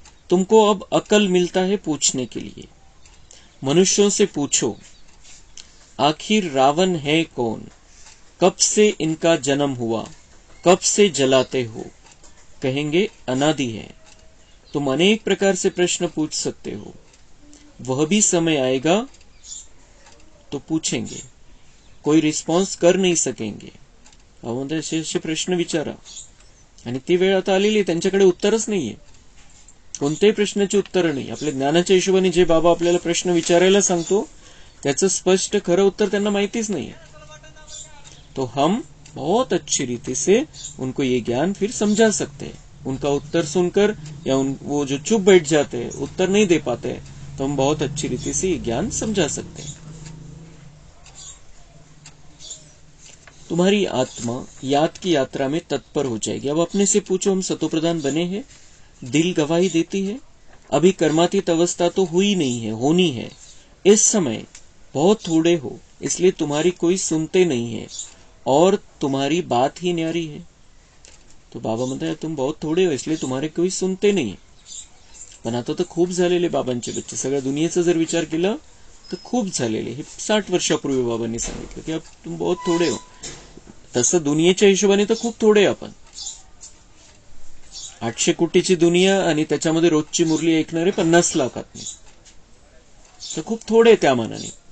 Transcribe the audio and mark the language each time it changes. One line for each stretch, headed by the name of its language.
Hindi: तुमको अब अकल मिलता है पूछने के लिए। मनुष्यों से पूछो आखिर रावण है कौन, कब से इनका जन्म हुआ, कब से जलाते हो? कहेंगे अनादि है। तुम अनेक प्रकार से प्रश्न पूछ सकते हो, वह भी समय आएगा तो पूछेंगे, कोई रिस्पॉन्स कर नहीं सकेंगे।
Marathi: असे प्रश्न विचारा, आणि ती वेळ आता आलेली, त्यांच्याकडे उत्तरच नाहीये, कोणत्याही प्रश्नाचे उत्तर नाही। आपल्या ज्ञानाच्या हिशोबाने जे बाबा आपल्याला प्रश्न विचारायला सांगतो त्याचं स्पष्ट खरं उत्तर त्यांना माहितीच नाहीये।
Hindi: तो हम बहुत अच्छी रीति से उनको ये ज्ञान फिर समझा सकते हैं। उनका उत्तर सुनकर या वो जो चुप बैठ जाते हैं, उत्तर नहीं दे पाते, तो हम बहुत अच्छी रीति से ये ज्ञान समझा सकते हैं। तुम्हारी आत्मा याद की यात्रा में तत्पर हो जाएगी। अब अपने से पूछो, हम सतोप्रधान बने हैं? दिल गवाही देती है? अभी कर्मातीत अवस्था तो हुई नहीं है, होनी है। इस समय बहुत थोड़े हो, इसलिए तुम्हारी कोई सुनते नहीं है और तुम्हारी बात ही न्यारी है। तो बाबा म्हणता है तुम बहुत थोड़े हो इसलिए तुम्हारे कोई सुनते नहीं।
Marathi: पण आता तर खूप झालेले बाबांचे बच्चे, सगळ्या दुनियेचा जर विचार केला तर खूप झालेले। हे 60 वर्षापूर्वी बाबांनी सांगितलं की
Hindi: अब तुम बहुत थोड़े हो।
Marathi: तसं दुनियेच्या हिशोबाने तर खूप थोडे आपण। 800 कोटीची दुनिया आणि त्याच्यामध्ये रोजची मुरली ऐकणारे 50 लाखातनी, तर खूप थोडे त्या मानाने।